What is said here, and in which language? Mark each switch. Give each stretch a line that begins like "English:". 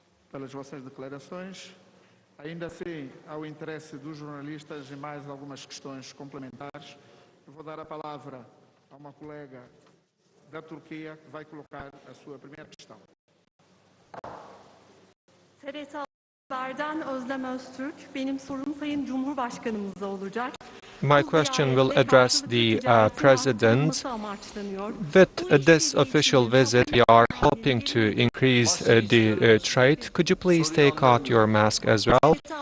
Portuguese: Pelas vossas declarações. Ainda assim, ao interesse dos jornalistas e mais algumas questões complementares, eu vou dar a palavra a uma colega da Turquia que vai colocar a sua primeira questão.
Turkish: TRT Haber'den Özlem Öztürk. Benim sorum Sayın Cumhurbaşkanımıza olacak.
English: My question will address the President. With this official visit, we are hoping to increase the trade. Could you please take out your mask as well?